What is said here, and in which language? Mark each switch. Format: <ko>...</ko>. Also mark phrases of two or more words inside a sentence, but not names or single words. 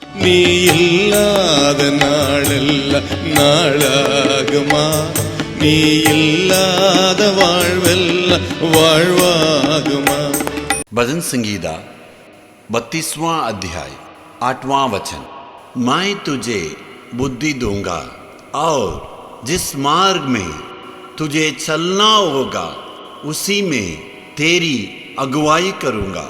<ta>நீ இல்லாத நாளெல்லாம் நாளாகுமா? நீ இல்லாத வாழ்வெல்லாம் வாழ்வாகுமா?</ta> <hi>भजन संगीता 32वां अध्याय 8वां वचन। मैं तुझे बुद्धि दूंगा और जिस मार्ग में तुझे चलना होगा उसी में तेरी अगुवाई करूंगा।</hi>